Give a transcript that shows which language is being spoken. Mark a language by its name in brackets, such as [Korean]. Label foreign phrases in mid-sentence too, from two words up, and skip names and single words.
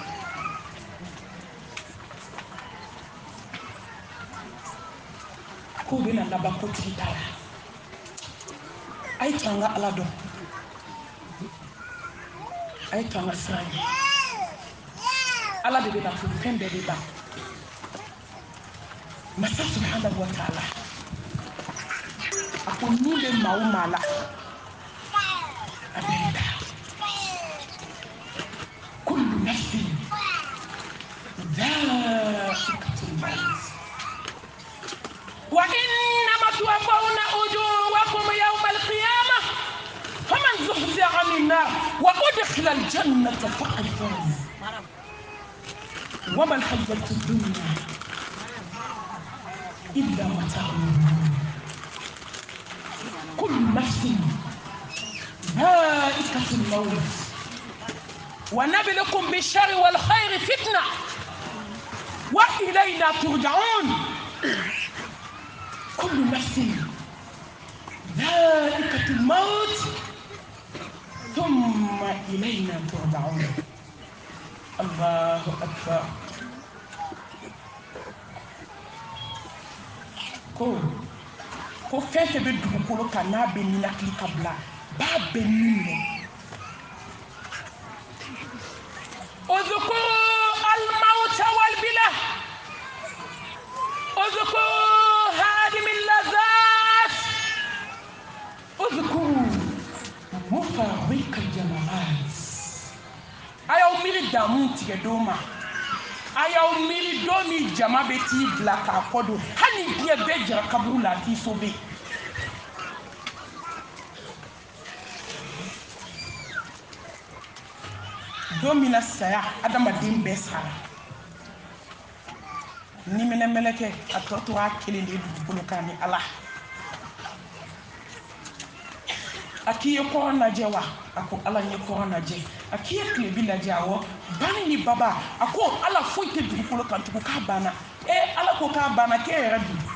[Bambara] k'u bɛna laban ko tigi ta la a ye to an ka ala dɔn a ye to an ka siran ɲɛ ala de bɛna to fɛn bɛɛ de ban masa [Arabic] سبحانه وتعالى [Bambara] a ko min bɛ maa o maa la a bɛɛ da [Arabic] كل نفس ذائقة الموت وإنما توفون أجوركم يوم القيامة فمن زحزح عن النار وأدخل الجنة فقد فاز وما الحياة الدنيا إلا متاع كل نفس ذائقة الموت ونبلكم بالشر والخير فتنة وإلينا ترجعون كل نفس ذائقة الموت ثم إلينا ترجعون الله أكبر [Bambara] ko fɛn fɛn bɛ dugukolo kan n'a bɛ ninakili ka bila b'a bɛɛ ni minɛ [Arabic] اذكروا الموت والبلى اذكروا هادم اللذات اذكروا مفرق الجماعات [Bambara] a y'aw miiri damu tigɛ don ma a y'aw miiri don min jama bɛ t'i bila k'a kɔ don hali ni diɲɛ bɛɛ jara kaburu la a t'i so bɛ don min na saya adamaden bɛɛ sara ni minɛ mɛlɛkɛ a tɔ tora kelen de dugukolo kan ni ala a k'i ye kɔrɔ lajɛ wa a ko ala ye kɔrɔ lajɛ a k'i ye tilebi lajɛ awɔ bani ni baba a ko ala foyi tɛ dugukolo kan tugun k'a banna ala ko k'a banna k'e yɛrɛ dun